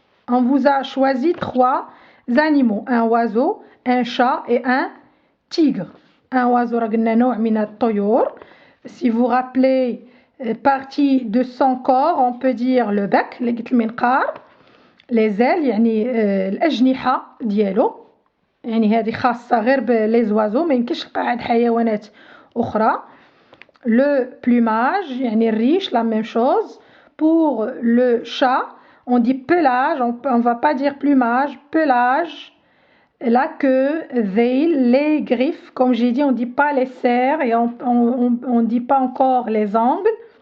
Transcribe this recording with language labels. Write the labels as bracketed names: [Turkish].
[French] On vous a choisi 3 animaux, un oiseau, un chat et un tigre. Un oiseau, si vous rappelez partie de son corps, on peut dire le bec, les ailes, [Arabic] يعني الأجنحة ديالو. يعني هذه خاصة غير [French] les oiseaux, [Arabic] ما يمكنش تلقى عند حيوانات أخرى. [French] Le plumage, [Arabic] يعني الريش, [French] la même chose. Pour le chat, on dit pelage, on ne va pas dire plumage, pelage. La queue, les griffes, comme j'ai dit, on ne dit pas les serres et on ne dit pas encore les ongles.